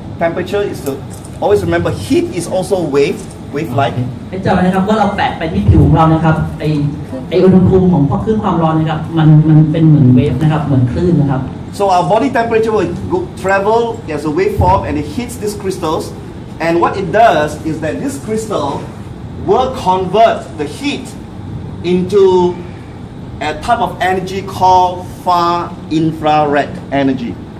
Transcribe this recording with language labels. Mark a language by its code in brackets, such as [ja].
[en] Temperature is always remember heat is also wave-like. [th] ให้จำไว้นะครับว่าเราแปะไปที่ผิวของเรานะครับไออุณหภูมิของคลื่นความร้อนนะครับมันเป็นเหมือนเวฟนะครับเหมือนคลื่นนะครับ [en] So our body temperature will travel as a waveform and it hits these crystals. And what it does is that this crystal will convert the heat into a type of energy called far infrared energy.